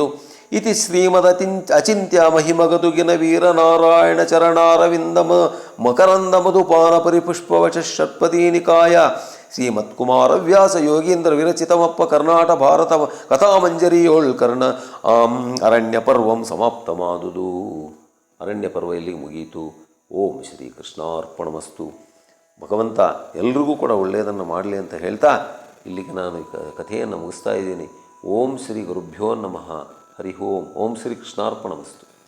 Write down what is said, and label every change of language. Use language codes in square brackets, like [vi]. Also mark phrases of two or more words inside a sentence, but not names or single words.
[kn] ಇತಿ ಶ್ರೀಮದ ಅಚಿಂತ್ಯ ಮಹಿಮಗದುಗಿನ ವೀರನಾರಾಯಣ ಚರಣಾರವಿಂದ ಮಕರಂದ ಮಧುಪಾನ ಪರಿಪುಷ್ಪವಚ ಷಟ್ಪದೀನಿಕಾಯ ಶ್ರೀಮತ್ಕುಮಾರವ್ಯಾಸ ಯೋಗೀಂದ್ರ ವಿರಚಿತಮಪ್ಪ ಕರ್ನಾಟ ಭಾರತ ಕಥಾಮಂಜರಿಯೋಳ್ ಕರ್ಣ ಅರಣ್ಯ ಪರ್ವಂ ಸಮಾಪ್ತಮಾದುದು. ಅರಣ್ಯ ಪರ್ವ ಇಲ್ಲಿಗೆ ಮುಗೀತು. [sa] ಓಂ ಶ್ರೀ ಕೃಷ್ಣಾರ್ಪಣಮಸ್ತು. [kn] ಭಗವಂತ ಎಲ್ರಿಗೂ ಕೂಡ ಒಳ್ಳೆಯದನ್ನು ಮಾಡಲಿ ಅಂತ ಹೇಳ್ತಾ ಇಲ್ಲಿಗೆ ನಾನು ಕಥೆಯನ್ನು ಮುಗಿಸ್ತಾ ಇದ್ದೀನಿ. [sa] ಓಂ ಶ್ರೀ ಗುರುಭ್ಯೋ ನಮಃ. ಹರಿ ಓಂ. ಓಂ ಶ್ರೀ ಕೃಷ್ಣಾರ್ಪಣಮಸ್ತು.